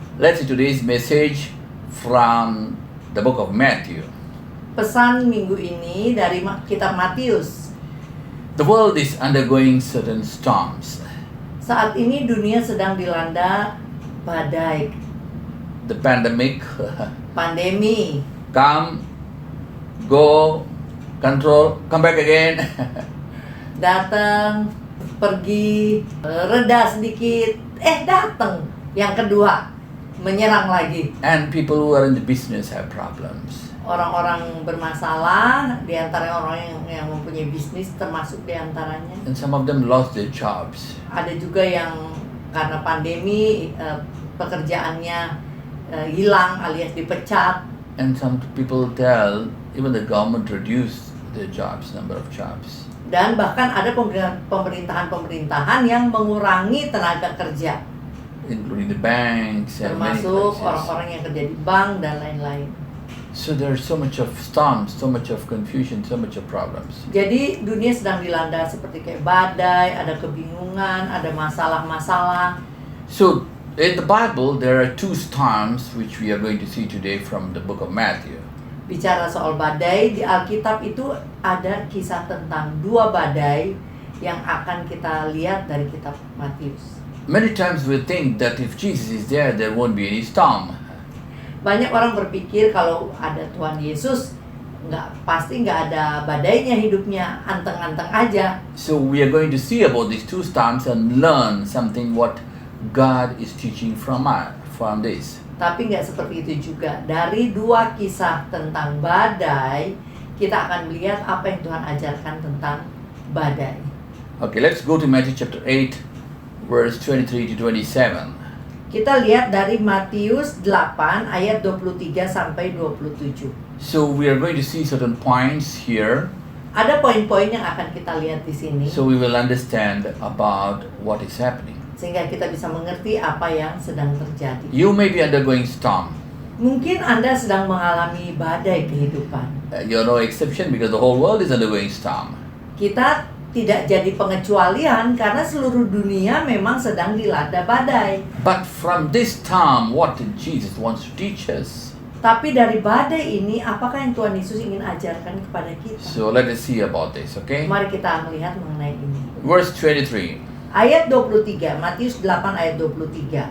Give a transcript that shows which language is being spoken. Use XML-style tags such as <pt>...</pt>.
<en>Let's see today's message from the book of Matthew.</en> <id>Pesan minggu ini dari kitab Matius.</id> <en>The world is undergoing certain storms.</en> <id>Saat ini dunia sedang dilanda badai,</id> <en>The pandemic,</en> <id>pandemi,</id> <en>come, go, control, come back again.</en> <id>datang, pergi, reda sedikit, datang. Yang kedua, menyerang lagi.</id> <en>And people who are in the business have problems.</en> <id>Orang-orang bermasalah, di antara orang yang mempunyai bisnis termasuk di antaranya.</id> <en>And some of them lost their jobs.</en> <id>Ada juga yang karena pandemi pekerjaannya hilang alias dipecat.</id> <en>And some people tell even the government reduced their jobs, number of jobs.</en> <id>Dan bahkan ada pemerintahan-pemerintahan yang mengurangi tenaga kerja,</id> <en>Including the banks and many</en> <id>termasuk</id> <en>places.</en> <id>orang-orang yang kerja di bank dan lain-lain.</id> <en>So there's so much of storms, so much of confusion, so much of problems.</en> <id>Jadi dunia sedang dilanda seperti kayak badai, ada kebingungan, ada masalah-masalah.</id> <en>So in the Bible, there are two storms which we are going to see today from the book of Matthew.</en> <id>Bicara soal badai, di Alkitab itu ada kisah tentang dua badai yang akan kita lihat dari kitab Matius.</id> <en>Many times we think that if Jesus is there, there won't be any storm.</en> <id>Banyak orang berpikir kalau ada Tuhan Yesus, pasti nggak ada badainya hidupnya, anteng-anteng aja.</id> <en>So we are going to see about these two storms and learn something what God is teaching from this.</en> <id>Tapi nggak seperti itu juga. Dari dua kisah tentang badai, kita akan melihat apa yang Tuhan ajarkan tentang badai.</id> <en>Okay, let's go to Matthew chapter 8, verse 23 to 27.</en> <id>Kita lihat dari Matius 8 ayat 23 sampai 27.</id> <en>So we are going to see certain points here,</en> <id>Ada poin-poin yang akan kita lihat di sini,</id> <en>so we will understand about what is happening.</en> <id>sehingga kita bisa mengerti apa yang sedang terjadi.</id> <en>You may be undergoing storm.</en> <id>Mungkin Anda sedang mengalami badai kehidupan.</id> <en>You're no exception because the whole world is undergoing storm.</en> <id>Kita tidak jadi pengecualian karena seluruh dunia memang sedang dilanda badai.</id> <en>But from this storm, what did Jesus wants to teach us?</en> <id>Tapi dari badai ini, apakah yang Tuhan Yesus ingin ajarkan kepada kita?</id> <en>So let us see about this, okay?</en> <id>Mari kita melihat mengenai ini.</id> <en>Verse 23.</en> <id>Ayat 23, Matius 8 ayat 23.</id>